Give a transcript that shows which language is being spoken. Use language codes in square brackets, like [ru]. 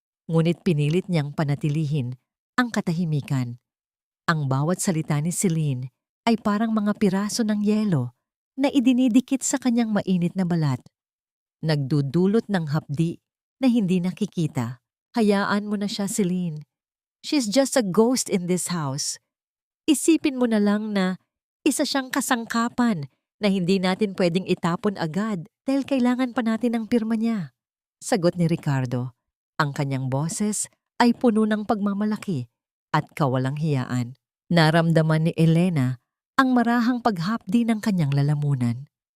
[tl] Ngunit pinilit niyang panatilihin ang katahimikan. Ang bawat salita ni Celine ay parang mga piraso ng yelo na idinidikit sa kanyang mainit na balat. Nagdudulot ng hapdi na hindi nakikita. Hayaan mo na siya, Celine. [en] She's just a ghost in this house. [tl] Isipin mo na lang na isa siyang kasangkapan na hindi natin pwedeng itapon agad dahil kailangan pa natin ang pirma niya. Sagot ni Ricardo. Ang kanyang boses ay puno ng pagmamalaki at kawalang hiyaan. Naramdaman ni Elena ang marahang paghapdi ng kanyang lalamunan.